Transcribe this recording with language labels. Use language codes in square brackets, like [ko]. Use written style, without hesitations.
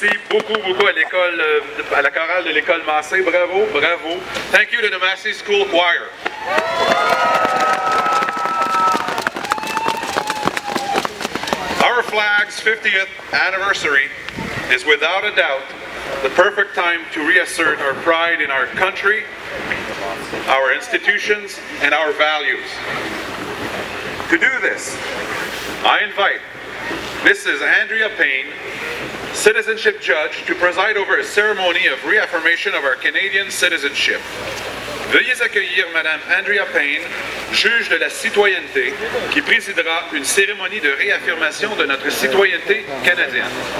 [fr] Beaucoup à l'école, à la chorale de l'école Massé. Bravo, bravo. [en] Thank you to the Massé School Choir. Our flag's 50th anniversary is without a doubt the perfect time to reassert our pride in our country, our institutions, and our values. To do this, I invite Mrs. Andrea Payne, citizenship judge, to preside over a ceremony of reaffirmation of our Canadian citizenship. [fr] Veuillez accueillir Madame Andrea Payne, juge de la citoyenneté, qui présidera une cérémonie de réaffirmation de notre citoyenneté canadienne.